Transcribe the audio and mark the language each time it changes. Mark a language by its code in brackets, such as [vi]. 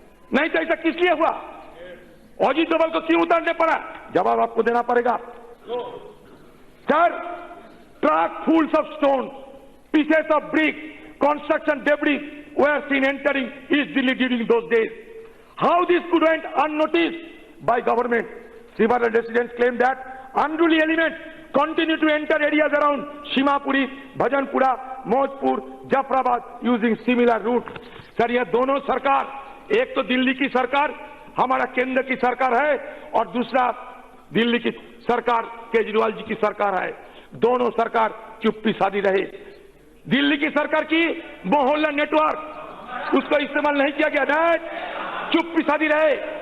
[hi] नहीं तो ऐसा किस लिए हुआ? अजीत डोभाल को क्यों उतारने पड़ा? जवाब आपको देना पड़ेगा। [en] Sir, truck fulls of stone, pieces of brick, construction debris were seen entering East Delhi during those days. How this could went unnoticed by government? Several residents claim that unruly elements continue to enter areas around Shimapuri, Bhajanpura, Mojpur, Jafrabad using similar route. [hi] Sir, ये दोनों सरकार, एक तो दिल्ली की सरकार, हमारा केंद्र की सरकार है, और दूसरा दिल्ली की सरकार केजरीवाल जी की सरकार है। दोनों सरकार चुप्पी साधी रहे। दिल्ली की सरकार की मोहल्ला नेटवर्क, उसको इस्तेमाल नहीं किया गया, नहीं, चुप्पी साधी रहे।